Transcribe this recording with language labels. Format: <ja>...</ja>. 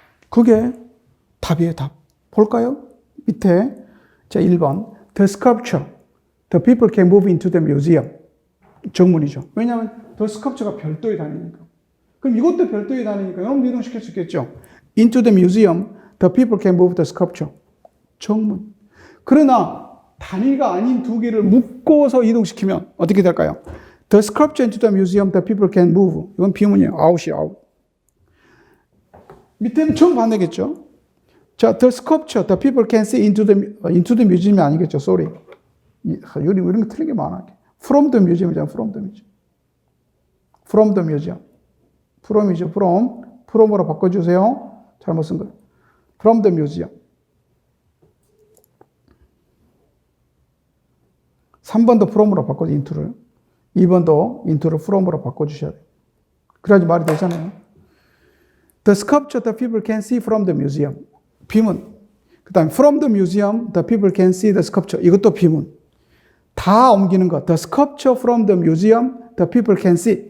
<ko>그게 답이에요, 답. 볼까요? 밑에 자</ko> <en>1번 The sculpture, the people can move into the museum.</en> <ko>정문이죠.</ko> <en>왜냐하면 the sculpture가 별도의 단위니까. 그럼 이것도 별도의 단위니까 여러분도 이동시킬 수 있겠죠. Into the museum, the people can move the sculpture.</en> <ko>정문. 그러나 단위가 아닌 두 개를 묶어서 이동시키면 어떻게 될까요?</ko> <en>The sculpture into the museum, the people can move.</en> <ko>이건 비문이에요. 아웃이에요, 아웃. 밑에는 정반대겠죠.</ko> <en>자, the sculpture, the people can see into the museum이</en> <ko>아니겠죠.</ko> <en>Sorry.</en> <ko>이런 거 틀린 게 많아.</ko> <en>From the museum이잖아. From the museum. From the museum. From이죠. From</en> <ko>from으로 바꿔주세요. 잘못 쓴 거예요. from the museum. 3번도 from으로 바꿔줘, into를. 2번도 into를 from으로 바꿔주셔야 돼요. 그래야지 말이 되잖아요.</ko> <en>The sculpture the people can see from the museum.</en> <ko>비문. 그 다음에</ko> <en>from the museum the people can see the sculpture.</en> <ko>이것도 비문. 다 옮기는 것.</ko> <en>The sculpture from the museum the people can see.</en>